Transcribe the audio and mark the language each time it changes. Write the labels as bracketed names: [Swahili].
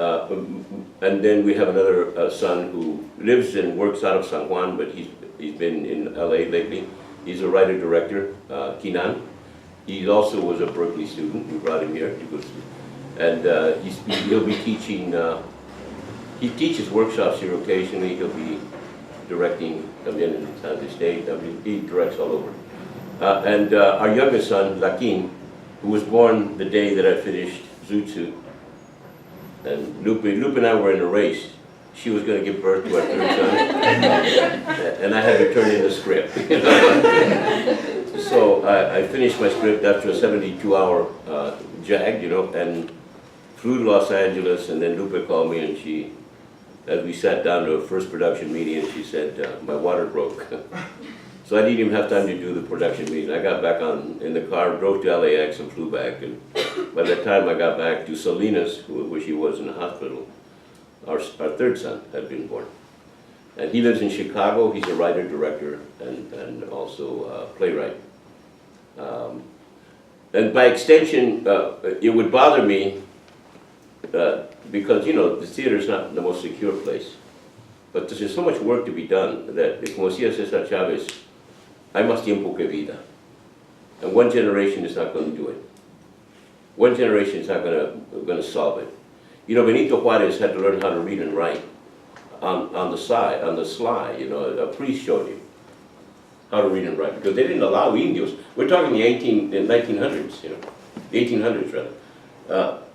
[English] And then we have another son who lives and works out of San Juan, but he's been in LA lately. He's a writer-director, Kinan. He also was a Berkeley student. We brought him here to go through. And he'll be teaching, he teaches workshops here occasionally. He'll be directing [Spanish] también [English] in San State. I mean, he directs all over. And our youngest son, Lakin, who was born the day that I finished Zutsu. And Lupe and I were in a race. She was going to give birth to our 3rd son. And I had to turn in the script. So I finished my script after a 72-hour jag, you know, and flew to Los Angeles, and then Lupe called me, and she, as we sat down to a first production meeting, and she said, my water broke. So I didn't even have time to do the production meeting. I got back in the car, drove to LAX and flew back, and by the time I got back to Salinas, where she was in the hospital, our 3rd son had been born. And he lives in Chicago. He's a writer, director, and also a playwright. And by extension, it would bother me because, you know, the theater is not the most secure place. But there's so much work to be done that, [Spanish] como decía Cesar Chavez, hay más tiempo que vida. [English] And one generation is not going to do it. One generation is not going to solve it. You know, Benito Juarez had to learn how to read and write on the sly. You know, a priest showed him how to read and write because they didn't allow Indios. We're talking the 1900s, you know, the 1800s rather.